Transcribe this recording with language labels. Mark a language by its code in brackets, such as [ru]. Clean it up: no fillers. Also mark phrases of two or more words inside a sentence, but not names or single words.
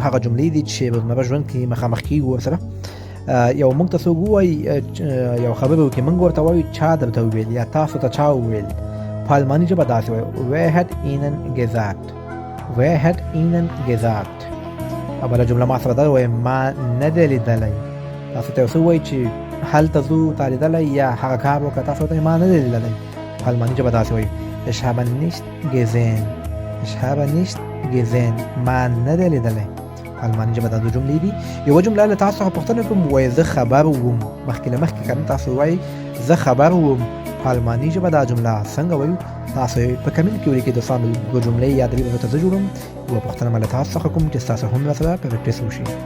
[ps] هغه جملې دي چې روزمره ژوند کې مخامخ کېږو ورسره. یو موږ ته څوک ووایي یو خبره وکړي، موږ ورته وایو چا درته وویل یا تاسو ته چا وویل. په الماني ژبه داسې وایو [de] wer hat ihnen gesagt، wer hat ihnen gesagt. [ps] بله جمله ما سره دا ووایم ما نه دی لیدلی. تاسو ته یو څه ووایي چې هلته ځو تا لیدلی یا هغه کار وکړه، تاسو ورته ما نه دی لیدلی. په الماني ژبه داسې وایو [de] ich habe nicht gesehen، ich habe nicht gesehen، [ps] ما نه دی لیدلی. په الماني ژبه دا دوه جملې دي. یوه جمله له تاسو څخه پوښتنه کوم، وایي زه خبر وم. مخکې له مخکې کنه تاسو وایي زه خبر وم. په الماني ژبه دا جمله څنګه وایو تاسو په کمنټ کې ولیکئ. دوستانو دوه جملې یادوي به درته زه جوړوم. یوه پوښتنه به له تاسو څخه کوم چې ستاسو هم راسره پریکټس وشي.